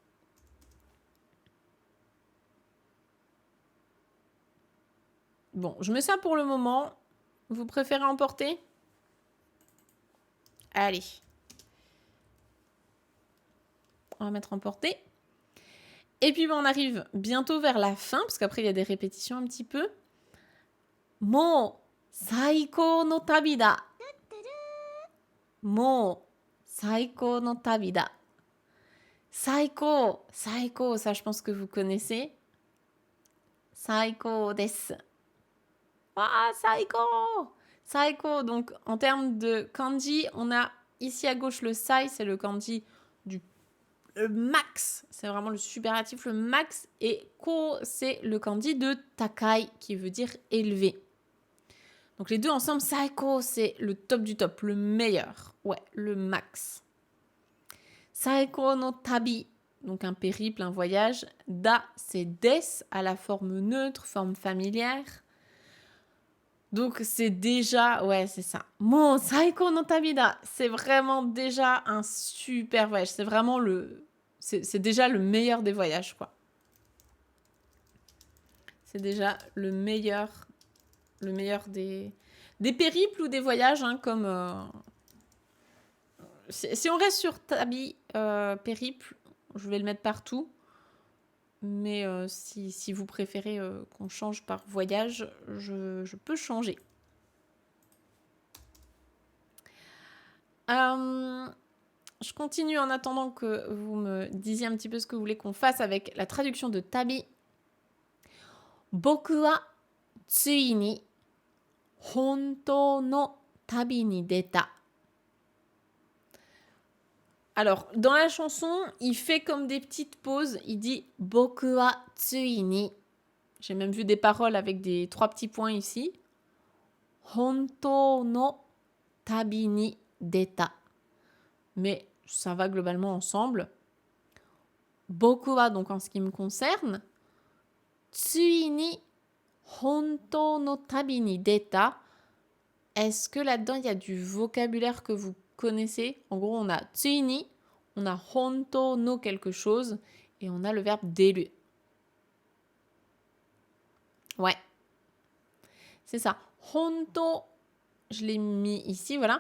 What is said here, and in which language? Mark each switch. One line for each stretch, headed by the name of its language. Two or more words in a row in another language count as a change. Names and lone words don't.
French: Bon, je mets ça pour le moment. Vous préférez emporter? Allez. On va mettre emporter. Et puis on arrive bientôt vers la fin, parce qu'après il y a des répétitions un petit peu.
Japanese: もう最高の旅だ. もう最高の旅だ. 最高、最高,
French: ça je pense que vous connaissez.
Japanese: 最高です。あ、最高!
French: Saiko, donc en termes de kanji, on a ici à gauche le sai, c'est le kanji du max. C'est vraiment le superlatif, le max. Et ko, c'est le kanji de takai, qui veut dire élevé. Donc les deux ensemble, saiko, c'est le top du top, le meilleur. Ouais, le max.
Japanese: 最高の旅,
French: donc un périple, un voyage. Da, c'est des, à la forme neutre, forme familière. Donc c'est déjà, ouais c'est ça.
Japanese: もう最高の旅だ,
French: c'est vraiment déjà un super voyage. C'est vraiment c'est déjà le meilleur des voyages quoi. C'est déjà le meilleur des périples ou des voyages, hein, comme... si on reste sur Tabi périple, je vais le mettre partout. Mais si vous préférez qu'on change par voyage, je peux changer. Je continue en attendant que vous me disiez un petit peu ce que vous voulez qu'on fasse avec la traduction de Tabi.
Japanese: 僕はついに本当の旅に出た.
French: Alors, dans la chanson, il fait comme des petites pauses. Il dit
Japanese: 僕はついに.
French: J'ai même vu des paroles avec des 3 petits points ici.
Japanese: 本当の旅に出た.
French: Mais ça va globalement ensemble.
Japanese: 僕は,
French: donc en ce qui me concerne.
Japanese: ついに本当の旅に出た.
French: Est-ce que là-dedans, il y a du vocabulaire que vous connaissez? En gros, on a
Japanese: ついに,
French: on a
Japanese: 本当の
French: quelque chose, et on a le verbe deru. Ouais. C'est ça. Hontou, je l'ai mis ici, voilà.